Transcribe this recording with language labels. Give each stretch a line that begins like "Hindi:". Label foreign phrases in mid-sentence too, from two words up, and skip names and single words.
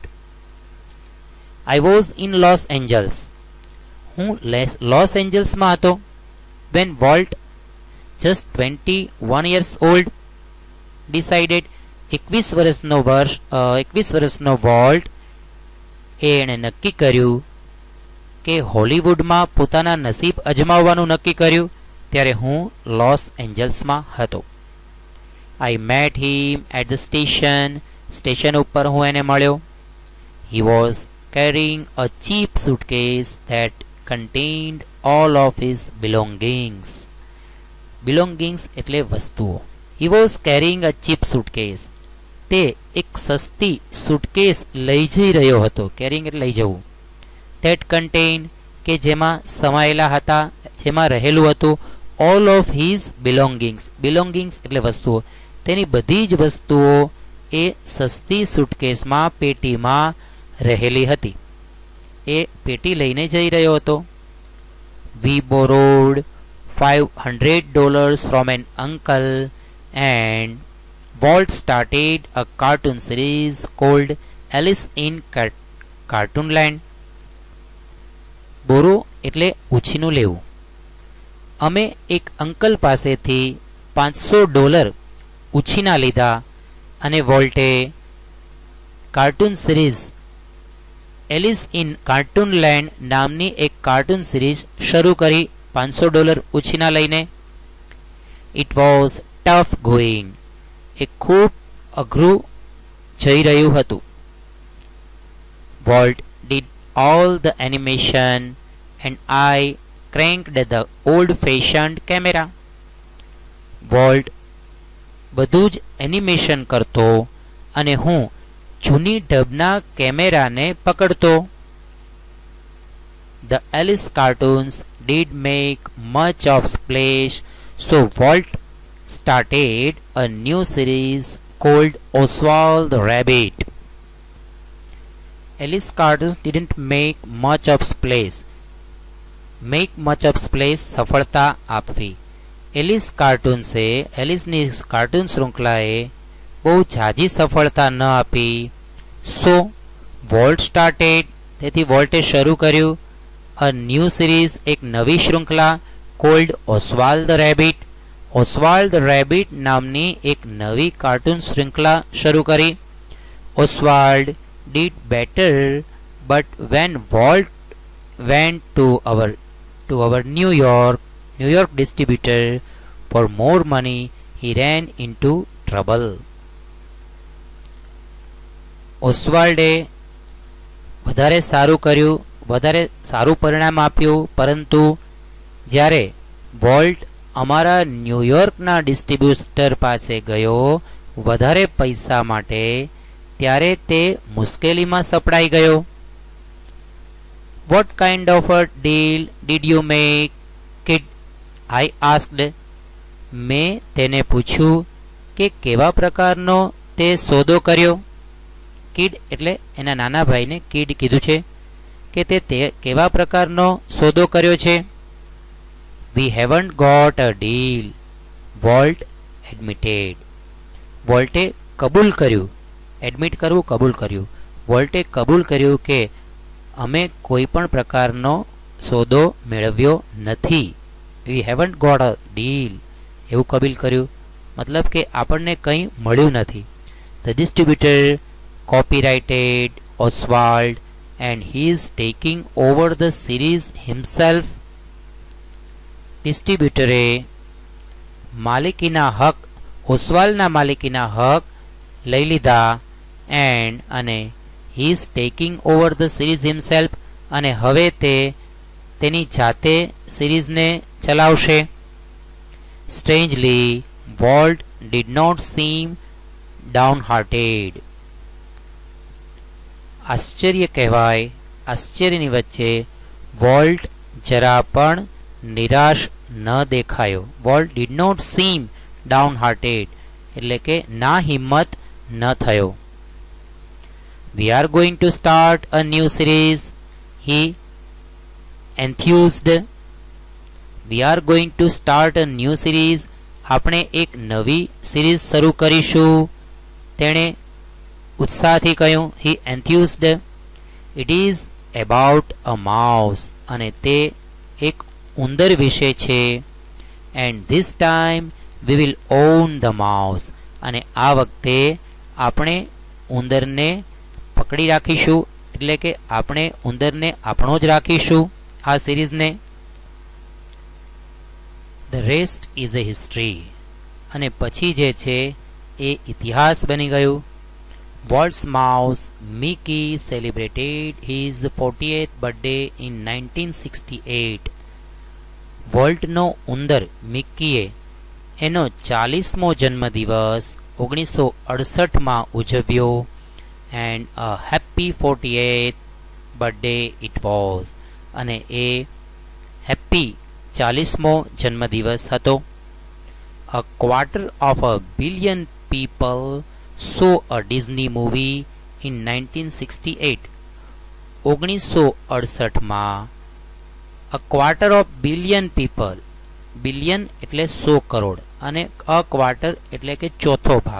English: I was in Los Angeles.
Gujarati: હું લોસ એન્જલ્સમાં હતો.
English: when Walt, just 21 years old, decided
Gujarati: 21 વર્ષનો વોલ્ટ એણે નક્કી કર્યું કે હોલિવૂડમાં પોતાના નસીબ અજમાવવાનું નક્કી કર્યું. ત્યારે હું લોસ એન્જલ્સમાં હતો.
English: I met him at the station
Gujarati: ઉપર હું એને મળ્યો.
English: He was carrying a cheap suitcase that contained all of his belongings.
Gujarati: બિલોંગિંગ્સ એટલે વસ્તુઓ.
English: He was carrying a cheap suitcase.
Gujarati: તે એક સસ્તી સુટકેસ લઈ જઈ રહ્યો હતો. કેરિંગ એટલે લઈ જવું.
English: That contained
Gujarati: કે જેમાં સમાયેલા હતા, જેમાં રહેલું હતું
English: all of his belongings.
Gujarati: belongings એટલે વસ્તુઓ. તેની બધી જ વસ્તુઓ એ સસ્તી સુટકેસમાં, પેટીમાં રહેલી હતી. એ પેટી લઈને જઈ રહ્યો હતો.
English: We borrowed $500 from an uncle and Walt started a cartoon series called Alice in Cartoonland.
Gujarati: બોરો એટલે ઉછીનું લેવું. અમે એક અંકલ પાસેથી $500 ઉછીના લીધા અને વોલ્ટે
English: cartoon series
Gujarati: એલિસ ઇન કાર્ટૂનલેન્ડ નામની એક
English: cartoon series
Gujarati: શરૂ કરી $500 ઉછીના લઈને.
English: It was tough going.
Gujarati: એ ખૂબ અઘરું જઈ રહ્યું હતું.
English: Walt did all the animation and I cranked the old-fashioned camera.
Gujarati: વોલ્ટ બધું જ એનિમેશન કરતો અને હું જૂની ઢબના કેમેરાને પકડતો.
English: The Alice cartoons did make much of splash, so Walt started a new series called Oswald the Rabbit. Alice cartoons didn't make much of splash. Make much of splash
Gujarati: સફળતા આપવી. એલિસ કાર્ટૂન્સે એલિસની કાર્ટૂન શૃંખલાએ બહુ ઝાઝી સફળતા ન આપી.
English: So Walt started
Gujarati: તેથી વોલ્ટે શરૂ કર્યું
English: a new series
Gujarati: એક નવી શૃંખલા
English: called Oswald the Rabbit.
Gujarati: ઓસ્વાલ્ડ ધ રેબિટ નામની એક નવી કાર્ટૂન શૃંખલા શરૂ કરી.
English: ઓસ્વાલ્ડ did better, but when Walt went to our New York distributor for more money, he ran into trouble.
Gujarati: ઓસ્વાલ્ડે વધારે સારું કર્યું, વધારે સારું પરિણામ આપ્યું, પરંતુ જ્યારે વોલ્ટ અમારા ન્યૂયોર્કના ડિસ્ટ્રીબ્યુટર પાસે ગયો વધારે પૈસા માટે ત્યારે તે મુશ્કેલીમાં સપડાઈ ગયો.
English: What kind of a deal did you make, kid? I asked.
Gujarati: મેં તેને પૂછ્યું કે કેવા પ્રકારનો તે સોદો કર્યો. કિડ એટલે એના નાના ભાઈને કિડ કીધું છે કે તે કેવા પ્રકારનો સોદો કર્યો છે.
English: We haven't got a deal, Walt admitted.
Gujarati: વોલ્ટે કબૂલ કર્યું. એડમિટ કરવું કબૂલ કર્યું. વોલ્ટે કબૂલ કર્યું કે અમે કોઈ પણ પ્રકારનો સોદો મેળવ્યો નથી.
English: We haven't got a deal
Gujarati: એવું કબૂલ કર્યું મતલબ કે આપણને કંઈ મળ્યું નથી.
English: The distributor copyrighted Oswald and he is taking over the series himself.
Gujarati: ડિસ્ટ્રીબ્યુટરે માલિકીના હક ઓસ્વાલ્ડના માલિકીના હક લઈ લીધા અને
English: he is taking over the series himself
Gujarati: અને હવે તે તેની જાતે સિરીઝને ચલાવશે.
English: Strangely, Walt did not seem downhearted.
Gujarati: આશ્ચર્ય કહેવાય, આશ્ચર્યની વચ્ચે વોલ્ટ જરા પણ નિરાશ ન દેખાયો. વોલ્ટ
English: did not seem downhearted
Gujarati: એટલે કે ના હિંમત ન થયો.
English: We are going to start a new series, he enthused. We are going to start a new series.
Gujarati: આપણે એક નવી સિરીઝ શરૂ કરીશું તેણે ઉત્સાહથી કહ્યું.
English: He enthused. It is about a mouse
Gujarati: અને તે એક ઉંદર વિશે છે.
English: And this time we will own the mouse
Gujarati: અને આ વખતે આપણે ઉંદરને પકડી રાખીશું એટલે કે આપણે ઉંદરને આપણો જ રાખીશું આ સિરીઝને.
English: The rest is a history
Gujarati: અને પછી જે છે એ ઇતિહાસ બની ગયું.
English: Walt's mouse Mickey celebrated his 48th birthday in 1968.
Gujarati: વોલ્ટનો ઉંદર મિકીએ એનો 40મો જન્મદિવસ 1968માં ઉજવ્યો.
English: And a happy 48th birthday it was
Gujarati: અને એ હેપી 40મો જન્મદિવસ હતો.
English: A quarter of a billion people saw a Disney movie in 1968. 1968માં a quarter of billion people,
Gujarati: બિલિયન એટલે 100 કરોડ અને
English: a quarter
Gujarati: એટલે કે ચોથો ભાગ.